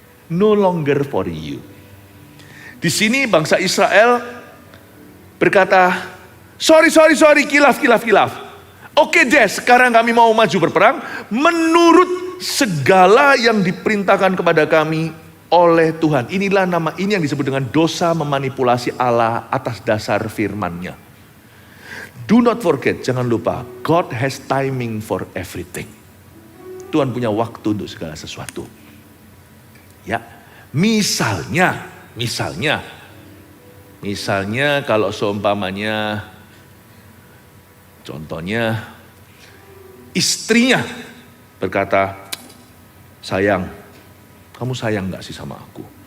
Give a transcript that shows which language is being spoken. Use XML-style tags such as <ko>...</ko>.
<en>No longer for you.</en> <id>Di sini bangsa Israel berkata, sorry, kilaf. Oke deh, sekarang kami mau maju berperang menurut segala yang diperintahkan kepada kami oleh Tuhan. Inilah nama ini yang disebut dengan dosa memanipulasi Allah atas dasar firman-Nya.</id> <en>Do not forget,</en> <id>jangan lupa,</id> <en>God has timing for everything.</en> <id>Tuhan punya waktu untuk segala sesuatu. Ya, misalnya kalau seumpamanya, contohnya istrinya berkata, sayang, kamu sayang gak sih sama aku?</id>